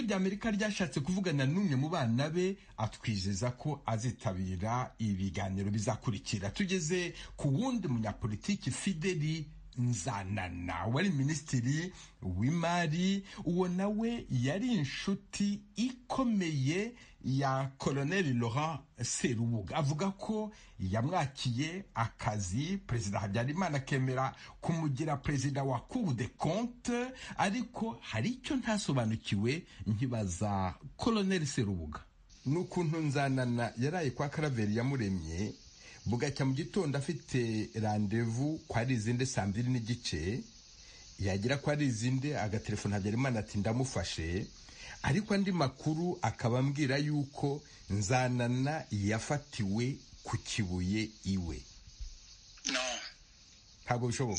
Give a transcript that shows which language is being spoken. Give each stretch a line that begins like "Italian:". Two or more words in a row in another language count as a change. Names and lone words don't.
Kinyarwanda: rya Amerika ryashatse kuvugana n'umwe mu bana be atwizeza ko azitabira ibiganiro bizakurikira tugeze ku wundi munyapolitiki Fideli Nzanana wari minisitiri w'imari uwo nawe yari inshuti ikomeye ya Colonel Laurent Serubuga avuga ko yamwakiye akazi perezida Habyarimana akemera kumugira perezida wa Cour des comptes ariko hari icyo ntasobanukiwe nkibaza Colonel Serubuga n'ukuntu Nzanana yaraye kwa Karaveri yamuremye bugacya mu gitondo afite rendezvous kwa Rizinde 2:30 yagira kwa Rizinde agatelefona Habyarimana ati ndamufashe ariko andi makuru akabambwira yuko Nzanana yafatiwe ku Kibuye iwe ntabwo bishoboka